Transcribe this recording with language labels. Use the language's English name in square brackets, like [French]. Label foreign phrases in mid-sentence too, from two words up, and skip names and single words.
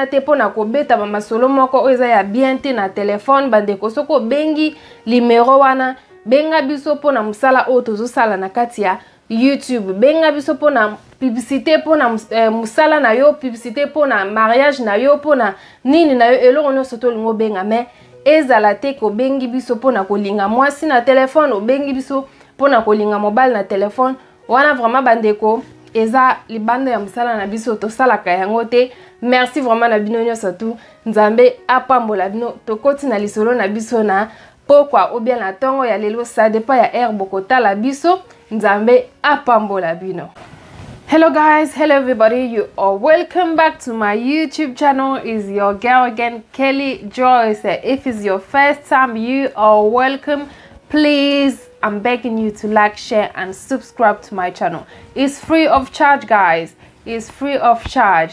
[Lingala] te pona ko beta ba masolo moko oyo eza ya bien te na telefone bandeko soko bengi numéro wana benga biso pona musala oyo tozosala na kati ya YouTube benga biso pona publicité pona musala na yo publicité pona mariage na yo pona nini na yo eloko nyonso tolingo benga mais ezala te ko bengi biso pona kolinga mwasi na telefone o bengi biso pona kolinga mobile na telefone wana vraiment bandeko eza libanda ya musala na biso tosalaka yango te. [French] Merci vraiment [Lingala] na bino nyonso tu nzambe apambola bino tokoti na lisolo na biso na pokwa [French] ou bien [Lingala] na tongo ya lelo [French] ça dépend [Lingala] ya air bokota la biso nzambe apambola bino. [English] Hello guys, hello everybody, you are welcome back to my YouTube channel. Is your girl again, Kelly Joyce. If it's your first time, you are welcome. Please, I'm begging you to like, share and subscribe to my channel. It's free of charge guys, it's free of charge.